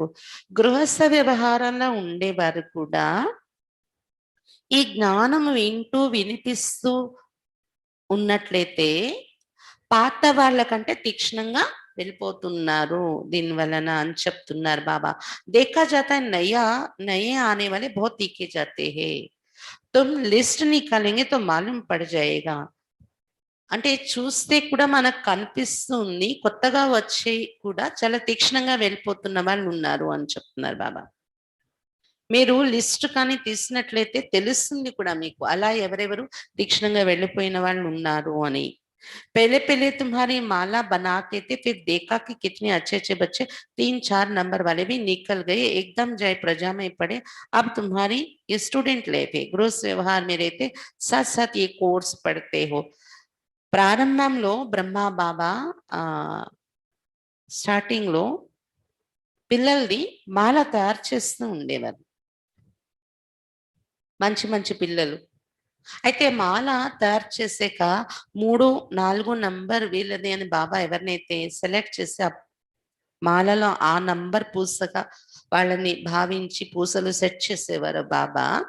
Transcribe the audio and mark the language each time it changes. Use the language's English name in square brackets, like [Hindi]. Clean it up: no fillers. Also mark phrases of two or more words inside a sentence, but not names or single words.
[Telugu] గృహస్థ వ్యవహారంలో ఉండేవారు కూడా ఈ జ్ఞానం వింటూ వినిపిస్తూ ఉన్నట్లయితే పాత వాళ్ళకంటే తీక్షణంగా వెళ్ళిపోతున్నారు దీని వలన అని చెప్తున్నారు బాబా. [Hindi] देखा जाता है नया नए आने वाले बहुत तीखे जाते हैं, तुम लिस्ट निकालेंगे तो मालूम पड़ जाएगा. [Telugu] అంటే చూస్తే కూడా మనకు కనిపిస్తుంది, కొత్తగా వచ్చి కూడా చాలా తీక్షణంగా వెళ్ళిపోతున్న వాళ్ళు ఉన్నారు అని చెప్తున్నారు బాబా. మీరు లిస్ట్ కానీ తీసినట్లయితే తెలుస్తుంది కూడా మీకు, అలా ఎవరెవరు తీక్షణంగా వెళ్ళిపోయిన వాళ్ళు ఉన్నారు అని. [Hindi] पहले पहले तुम्हारी माला बनाते थे, फिर देखा कि कितने अच्छे अच्छे बच्चे 3-4 नंबर वाले भी निकल गए, एकदम जाए प्रजा में पड़े. अब तुम्हारी ये [English] student life [Hindi] है, गृह व्यवहार में रहते साथ साथ ये कोर्स पढ़ते हो. [Telugu] ప్రారంభంలో బ్రహ్మ బాబా స్టార్టింగ్ లో పిల్లల్ని మాల తయారు చేస్తూ ఉండేవారు, మంచి మంచి పిల్లలు. అయితే మాల తయారు చేసాక 3-4 నంబర్ వీళ్ళది అని బాబా ఎవరినైతే సెలెక్ట్ చేసి ఆ మాలలో ఆ నంబర్ పూసగా వాళ్ళని భావించి పూసలు సెట్ చేసేవారు బాబా.